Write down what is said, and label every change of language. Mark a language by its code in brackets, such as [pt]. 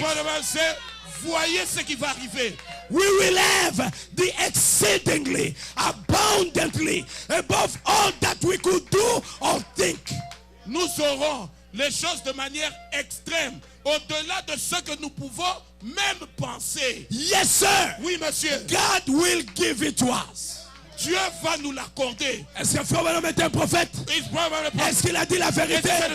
[fr] Probablement, c'est voyez ce qui va arriver. [en] We will have the exceedingly, abundantly, above all that we could do or think. [fr] Nous aurons les choses de manière extrême, au-delà de ce que nous pouvons même penser. [en] Yes, sir. [fr] Oui, monsieur. [en] God will give it to us. [fr] Dieu va nous l'accorder. Est-ce que Frère Branham est un prophète? [en] It's probably a [fr] Est-ce qu'il a dit la vérité?